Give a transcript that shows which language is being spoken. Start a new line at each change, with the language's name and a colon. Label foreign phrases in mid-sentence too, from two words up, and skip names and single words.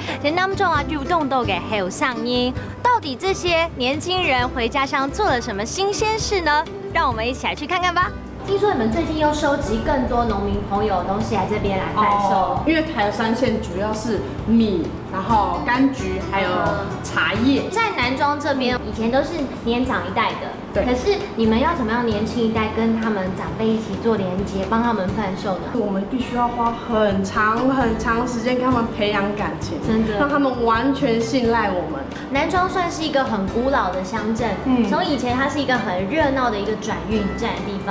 Chinese: 這南莊啊，就動到嘅還有上音。到底這些年輕人回家鄉做了什麼新鮮事呢？讓我們一起來去看看吧。聽說你們最近又收集更多農民朋友的東西來這邊來販售，因為台三線主要是米，然後柑橘，還有茶葉。在南莊這邊，以前都是年長一代的。对，可是你们要怎么样年轻一代跟他们长辈一起做连接，帮他们贩售呢？我们必须要花很长时间跟他们培养感情，真的，让他们完全信赖我们。南庄算是一个很古老的乡镇，从以前它是一个很热闹的一个转运站的地方，